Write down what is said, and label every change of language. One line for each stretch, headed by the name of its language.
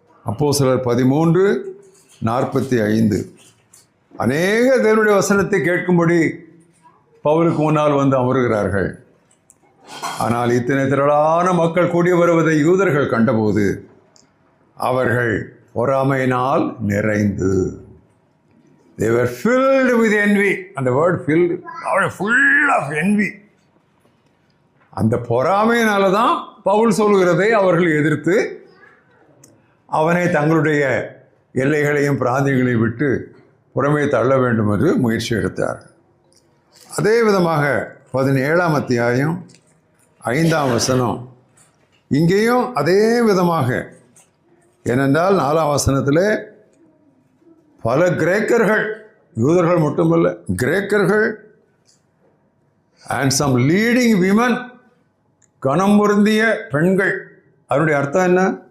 Tamil: அப்போஸ்தலர் 13:45. அநேக தேவனுடைய வசனத்தை கேட்கும்படி பவுலுக்கு முன்னால் வந்து அமருகிறார்கள். ஆனால் இத்தனை திரளான மக்கள் கூடி வருவதை யூதர்கள் கண்டபோது அவர்கள் பொறாமையினால் நிறைந்து,
English: they were filled with envy.
Tamil: அந்த
English: Word filled, full of envy.
Tamil: அந்த பொறாமையினால தான் பவுல் சொல்கிறதை அவர்கள் எதிர்த்து அவனை தங்களுடைய எல்லைகளையும் பிராந்தியங்களையும் விட்டு புறமே தள்ள வேண்டும் என்று முயற்சி எடுத்தார். அதே விதமாக 17ஆம் அத்தியாயம் 5ஆம் வசனம், இங்கேயும் அதே விதமாக, ஏனென்றால் 4ஆம் வசனத்தில் பல கிரேக்கர்கள், யூதர்கள் மட்டுமல்ல, கிரேக்கர்கள்
English: and some leading women,
Tamil: கனம் பொருந்திய பெண்கள். அதனுடைய அர்த்தம் என்ன?